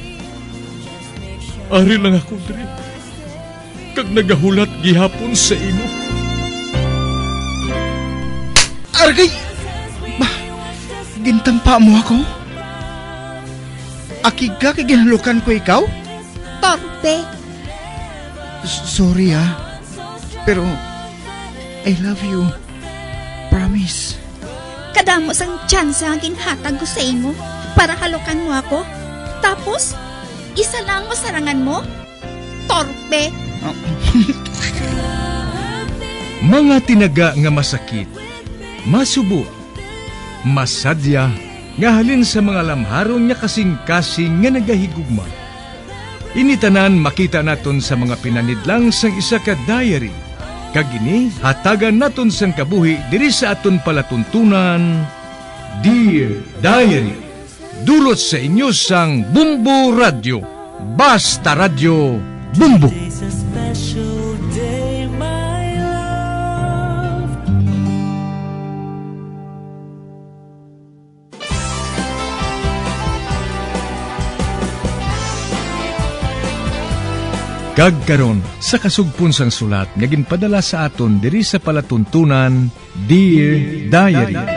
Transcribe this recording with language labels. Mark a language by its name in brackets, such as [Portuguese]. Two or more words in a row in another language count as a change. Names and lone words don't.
[Hiligaynon] Ari lang ako diri, kag nagahulat gihapon sa imo. Argay! Gintampa mo ako? Akig ka kay ginalukan ko ikaw? Torpe. [English] Sorry pero I love you. Promise. [Hiligaynon] Kadamo sang chance ang ginhatag ko sa imo para halukan mo ako. Tapos, isa lang mo sarangan mo? Torpe. Mga tinaga nga masakit, masubo, masadya, nga halin sa mga lamharon nga kasing-kasing nga nagahigugma. Initanan makita naton sa mga pinanidlang sang isa ka diary. Kagini, hatagan naton sang kabuhi diri sa aton palatuntunan, Dear Diary. Dulot sa inyo sang Bumbo Radio. Basta Radio Bumbo. [English] It's a special day, my love. [Hiligaynon] Kagkaron sa kasugpon sang sulat nga ginpadala sa aton diri sa palatuntunan, Dear Diary.